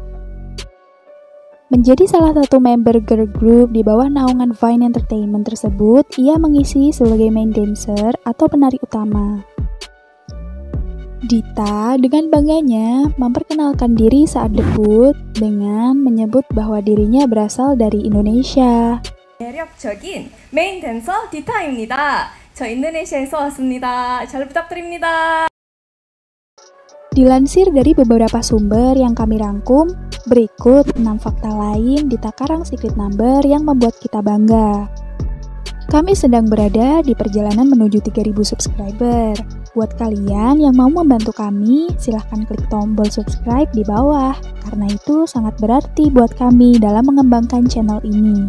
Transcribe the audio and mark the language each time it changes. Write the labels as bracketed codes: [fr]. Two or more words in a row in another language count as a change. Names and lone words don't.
[id] Menjadi salah satu member [en] girl group [id] di bawah naungan Vine Entertainment tersebut, ia mengisi sebagai [en] main dancer [id] atau penari utama. Dita dengan bangganya memperkenalkan diri saat debut dengan menyebut bahwa dirinya berasal dari Indonesia. [ko] 매력적인 메인 댄서 디타입니다. 저 인도네시아에서 왔습니다. 잘 부탁드립니다. [id] Dilansir dari beberapa sumber yang kami rangkum, berikut 6 fakta lain Dita Karang Secret Number yang membuat kita bangga. Kami sedang berada di perjalanan menuju 3000 subscriber. Buat kalian yang mau membantu kami, silahkan klik tombol subscribe di bawah, karena itu sangat berarti buat kami dalam mengembangkan channel ini.